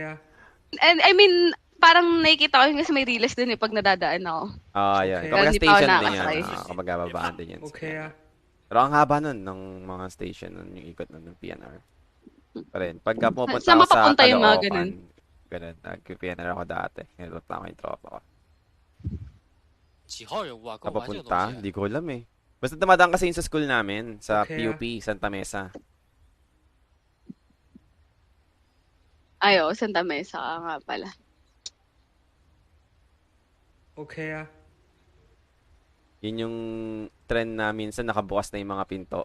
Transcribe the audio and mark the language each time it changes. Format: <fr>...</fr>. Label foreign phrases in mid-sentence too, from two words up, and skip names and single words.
<en>And I mean,</en> <tl>parang nakikita ko yun kasi may reels dun pag nadadaan ako. Yan. Okay. Kumbaga Hindi pa ako station din yan. nakakasakay. Kumbaga babaan din yan. Okay, Pero ang haba nun, ng mga station nun, yung ikot nun ng PNR. Pa rin. Pagka pumunta Saan ako sa mapapunta yung mga Caloocan, ganun? ganun, nag-PNR ako dati. Nilot lang ako yung tropa ko.</tl> <zh>几号人物啊？跟我玩这个东</zh> <tl>Papunta?</tl> <zh>西。</zh> <tl>Hindi ko alam eh. Basta dumadaan kasi yun sa school namin, sa Okay, PUP, Santa Mesa. Santa Mesa ka nga pala. Okay, Yun yung trend na minsan nakabukas na yung mga pinto.</tl>